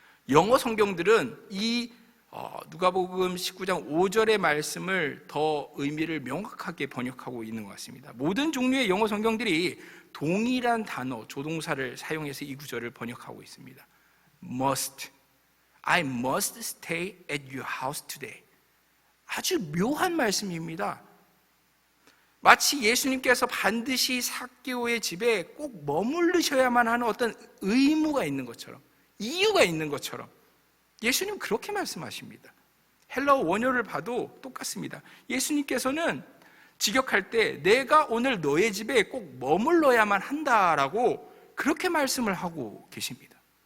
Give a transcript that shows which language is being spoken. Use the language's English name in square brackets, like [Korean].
[Korean] 영어 성경들은 이 누가복음 19장 5절의 말씀을 더 의미를 명확하게 번역하고 있는 것 같습니다. 모든 종류의 영어 성경들이 동일한 단어, 조동사를 사용해서 이 구절을 번역하고 있습니다. [English] Must, I must stay at your house today. [Korean] 아주 묘한 말씀입니다. 마치 예수님께서 반드시 삭개오의 집에 꼭 머무르셔야만 하는 어떤 의무가 있는 것처럼, 이유가 있는 것처럼 예수님 그렇게 말씀하십니다. 헬라어 원어를 봐도 똑같습니다. 예수님께서는 직역할 때 내가 오늘 너의 집에 꼭 머물러야만 한다라고 그렇게 말씀을 하고 계십니다.